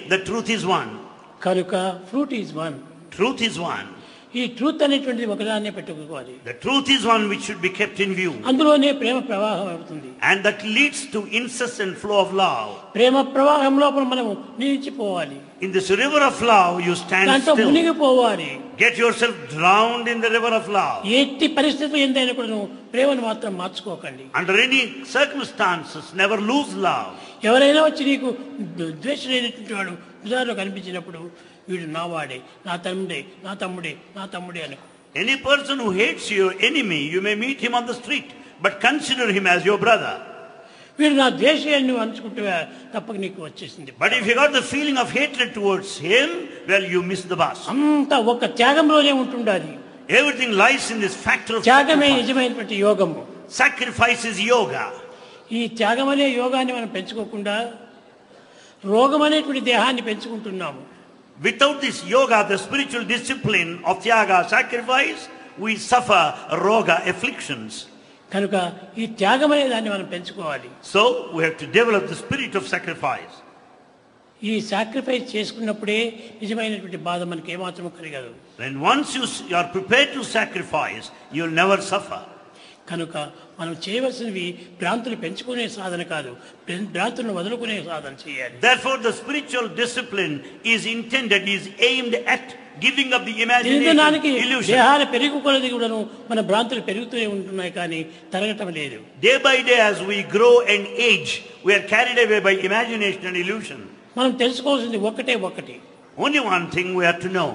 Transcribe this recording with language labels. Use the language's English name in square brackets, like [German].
[English] The truth is one. కనుక fruit is one. Truth is one. [Telugu] ఈ truth అనేటువంటిది ఒకదాన్నే పెట్టుకోవాలి. [English] The truth is one which should be kept in view. [Telugu] అందులోనే ప్రేమ ప్రవాహం అవుతుంది. [English] And that leads to incessant flow of love. [Telugu] ప్రేమ ప్రవాహం లోపల మనము నిలిచిపోవాలి. [English] In this river of love, you stand [Telugu] దాంట్లో [English] still. [Telugu] మునిగిపోవాలి. [English] Get yourself drowned in the river of love. [Telugu] ఎట్టి పరిస్థితులు ఎంతైనా కూడా నువ్వు ప్రేమను మాత్రం మార్చుకోకండి. [English] Under any circumstances, never lose love. [Telugu] ఎవరైనా వచ్చి నీకు ద్వేషమైనటువంటి వాడు ఉదాహరణ కనిపించినప్పుడు వీడు నా వాడే, నా తమ్ముడే, నా తమ్ముడే, నా తమ్ముడే అని. [English] Any person who hates your enemy, you may meet him on the street, but consider him as your brother. [Telugu] వీడు నా ద్వేషాన్ని నువ్వు అనుకుంటే తప్పక నీకు వచ్చేసింది. [English] But if you got the feeling of hatred towards him, well, you miss the bus. [Telugu] అంతా ఒక త్యాగంలోనే ఉంటుండాలి. [English] Everything lies in this factor of [Telugu] త్యాగమే [English] sacrifice. [Telugu] నిజమైనటువంటి యోగము. [English] Sacrifice is yoga. [Telugu] ఈ త్యాగం అనే యోగాన్ని మనం పెంచుకోకుండా రోగం అనేటువంటి దేహాన్ని పెంచుకుంటున్నాము. [English] Without this yoga, the spiritual discipline of tyaga, sacrifice, we suffer roga, afflictions. [Telugu] కనుక ఈ త్యాగం అనే దాన్ని మనం పెంచుకోవాలి. [English] So we have to develop the spirit of sacrifice. [Telugu] ఈ సాక్రిఫైస్ చేసుకున్నప్పుడే నిజమైనటువంటి బాధ మనకి ఏమాత్రం కలగదు. [English] When once you are prepared to sacrifice, you will never suffer. [Telugu] కనుక మనం చేయవలసినవి భ్రాంతులు పెంచుకునే సాధన కాదు, భ్రాంతులను వదులుకునే సాధన చేయాలి. [English] Therefore, the spiritual discipline is intended, is aimed at giving up the imagination, illusion. [Telugu] దేహాలు పెరుగుకొలది కూడాను మన భ్రాంతులు పెరుగుతూనే ఉంటున్నాయి కానీ తరగటం లేదు. [English] Day by day, as we grow and age, we are carried away by imagination and illusion. [Telugu] మనం తెలుసుకోవాల్సింది ఒకటి. [English] Only one thing we have to know.